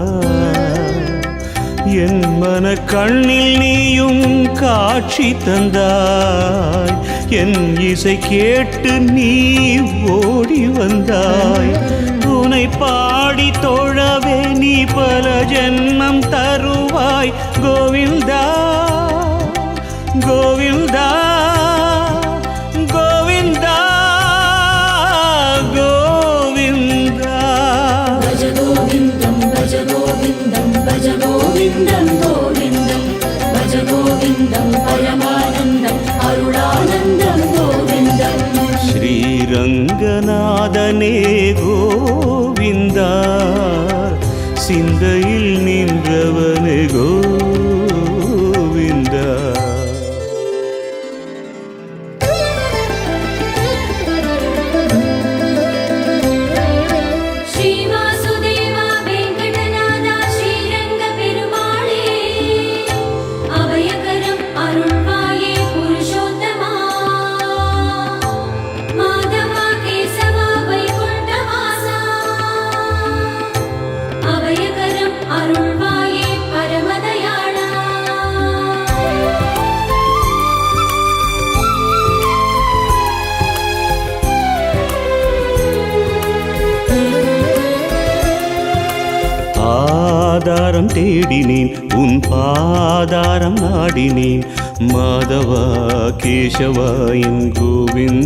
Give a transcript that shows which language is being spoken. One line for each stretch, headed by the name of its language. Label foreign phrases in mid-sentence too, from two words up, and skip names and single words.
Tamil: என் மன கண்ணில் நீயும் காட்சி தந்தாய் என் இசை கேட்டு நீ ஓடி வந்தாய் உனை பாடி தொழவே நீ பல ஜென்மம் தருவாய் கோவிந்தா கோவிந்தா கோவிந்தா கோவிந்தா
Sanskrit: भज गोविन्दं भज गोविन्दं भज गोविन्दं गोविन्दं भज गोविन्दं परमानन्दम् अरुणानन्दं गोविन्दम्
Tamil: ஸ்ரீரங்கநாதனே கோவிந்தா சிந்தையில் நின்றவனே கோவிந்தா ஸ்ரீவாசுதேவா வேங்கடநாதா ஸ்ரீரங்கபெருமாளே அபயகரம் அருள்வாயே புருஷோத்தமா மாதவா கேசவா வைகுண்டவாசா அபயகரம் அருள்வாயே பரமதயாளா ஆதாரம் தேடினேன் உன் பாதாரம் நாடினேன் மாதவா கேசவா என் கோவிந்த்